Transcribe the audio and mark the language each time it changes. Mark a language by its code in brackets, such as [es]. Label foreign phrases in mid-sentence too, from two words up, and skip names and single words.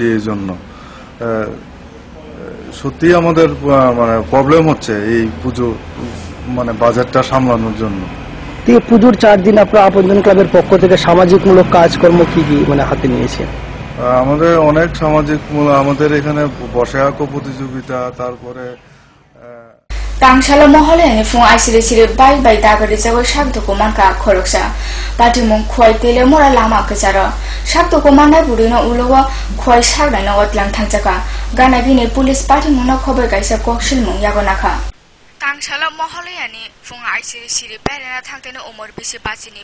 [bn] এই জন্য সত্যি আমাদের মানে প্রবলেম হচ্ছে এই পুজো মানে বাজেটটা সামলানোর জন্য। পুজোর 4 দিন আপনার আপনজন ক্লাবের পক্ষ থেকে সামাজিকমূলক কাজকর্ম কি কি মানে হাতে নিয়েছে? আমাদের অনেক সামাজিক আমাদের এখানে বসে আঁকো প্রতিযোগিতা, তারপরে [trp] Tangshala mohole ni fung aisire sire bai bai dagari jago shakdo ko manka khoroksa pati mung khoi tele mora lama kachara shakdo ko manai burino ulowa khoi shagna na otlang thangjaka gana bine police party muna khober kaisa kokshil mung yagonakha Tangshala mohole ani fung aisire sire berena thangtene umor bisi bachini